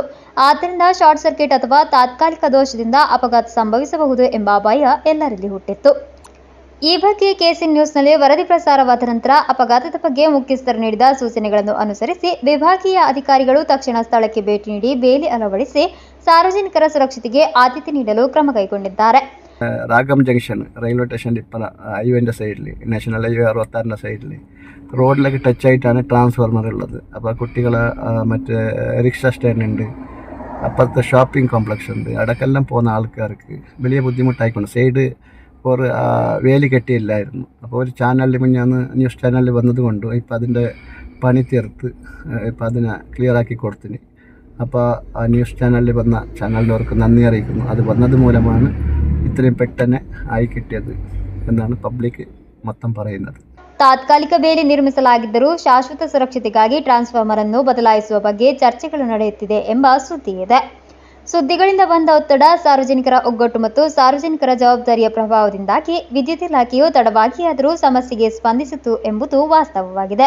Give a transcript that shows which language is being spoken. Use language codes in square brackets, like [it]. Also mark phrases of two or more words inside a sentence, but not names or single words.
[kn] ಆದ್ದರಿಂದ [en] short circuit [kn] ಅಥವಾ ತಾತ್ಕಾಲಿಕ ದೋಷದಿಂದ ಅಪಘಾತ ಸಂಭವಿಸಬಹುದು ಎಂಬ ಭಯ ಎಲ್ಲರಲ್ಲಿ ಹುಟ್ಟಿತ್ತು. ಈ ಬಗ್ಗೆ KC ನ್ಯೂಸ್ನಲ್ಲಿ ವರದಿ ಪ್ರಸಾರವಾದ ನಂತರ ಅಪಘಾತದ ಬಗ್ಗೆ ಮುಖ್ಯಸ್ಥರು ನೀಡಿದ ಸೂಚನೆಗಳನ್ನು ಅನುಸರಿಸಿ ವಿಭಾಗೀಯ ಅಧಿಕಾರಿಗಳು ತಕ್ಷಣ ಸ್ಥಳಕ್ಕೆ ಭೇಟಿ ನೀಡಿ ಬೇಲಿ ಅಳವಡಿಸಿ ಸಾರ್ವಜನಿಕರ ಸುರಕ್ಷತೆಗೆ ಆದ್ಯತೆ ನೀಡಲು ಕ್ರಮ ಕೈಗೊಂಡಿದ್ದಾರೆ. [ml] രാഗം ജംഗ്ഷൻ [en] railway station [ml] ഇപ്പം ഹൈവേൻ്റെ സൈഡിൽ [en] national highway [ml] 66 സൈഡിൽ റോഡിലേക്ക് ടച്ച് ആയിട്ടാണ് ട്രാൻസ്ഫോർമർ ഉള്ളത്. അപ്പോൾ കുട്ടികൾ മറ്റേ [en] rickshaw stand [ml] ഉണ്ട്, അപ്പുറത്തെ [en] shopping complex [ml] ഉണ്ട്. അടക്കെല്ലാം പോകുന്ന ആൾക്കാർക്ക് വലിയ ബുദ്ധിമുട്ടായിക്കൊണ്ട് സൈഡ് ഒരു വേലി കെട്ടിയില്ലായിരുന്നു. അപ്പോൾ ഒരു ചാനലിൽ മുന്നാന്ന് [en] news channel [ml] വന്നത് കൊണ്ട് ഇപ്പം അതിൻ്റെ പണി തീർത്ത് ഇപ്പം അതിനെ ക്ലിയറാക്കി കൊടുത്തിന്. അപ്പോൾ ആ [en] news channel [ml] വന്ന ചാനലിനവർക്ക് നന്ദി അറിയിക്കുന്നു. അത് വന്നത് മൂലമാണ് ഇത്രയും പെട്ടെന്ന് ആയി കിട്ടിയത് എന്നാണ് പബ്ലിക് മൊത്തം പറയുന്നത്. [kn] ತಾತ್ಕಾಲಿಕ ಬೇಲಿ ನಿರ್ಮಿಸಲಾಗಿದ್ದರೂ ಶಾಶ್ವತ ಸುರಕ್ಷತೆಗಾಗಿ ಟ್ರಾನ್ಸ್ಫಾರ್ಮರ್ ಅನ್ನು ಬದಲಾಯಿಸುವ ಬಗ್ಗೆ ಚರ್ಚೆಗಳು ನಡೆಯುತ್ತಿದೆ ಎಂಬ ಸುದ್ದಿ ಇದೆ. ಸುದ್ದಿಗಳಿಂದ ಬಂದ ಒತ್ತಡ, ಸಾರ್ವಜನಿಕರ ಒಗ್ಗಟ್ಟು ಮತ್ತು ಸಾರ್ವಜನಿಕರ ಜವಾಬ್ದಾರಿಯ ಪ್ರಭಾವದಿಂದಾಗಿ ವಿದ್ಯುತ್ ಇಲಾಖೆಯು ತಡವಾಗಿಯಾದರೂ ಸಮಸ್ಯೆಗೆ ಸ್ಪಂದಿಸಿತು ಎಂಬುದು ವಾಸ್ತವವಾಗಿದೆ.